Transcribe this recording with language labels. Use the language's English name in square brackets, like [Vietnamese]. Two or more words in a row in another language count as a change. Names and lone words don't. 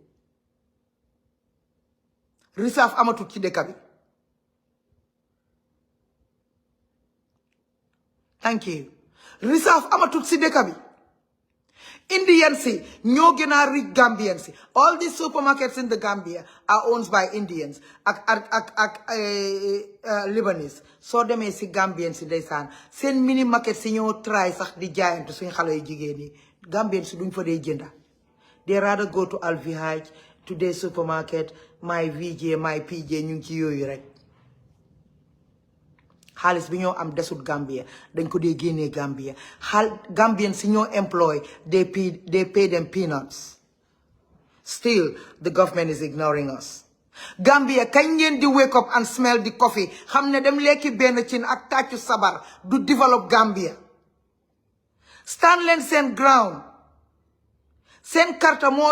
[Wolof] risaaf amatul ci dëkk bi [English] thank you [Wolof] risaaf amatul ci dëkk bi Indians ñoo gën a rich [English] Gambians all these supermarkets in the Gambia are owned by Indians [Wolof] ak Lebanese soo demee si Gambians ndeysaan seen mini market si ñoo try sax di jaayante suñ xale yu jigéen yi Gambians duñ fa dee jënda [English] they rather go to Alvihaj to their supermarket my VJ my PJ [Wolof] ñu ngi ci yooyu rek xaalis bi ñoo am desut Gambia dañ ko dee génnee Gambia Gambian si ñoo employ [English] they pay them peanuts still the government is ignoring us [Wolof] Gambia kañ ngeen di [English] wake up and smell the coffee [Wolof] xam ne dem lekki benn cin ak tàccu sabar du develop Gambia stand leen seen ground seen karta mooy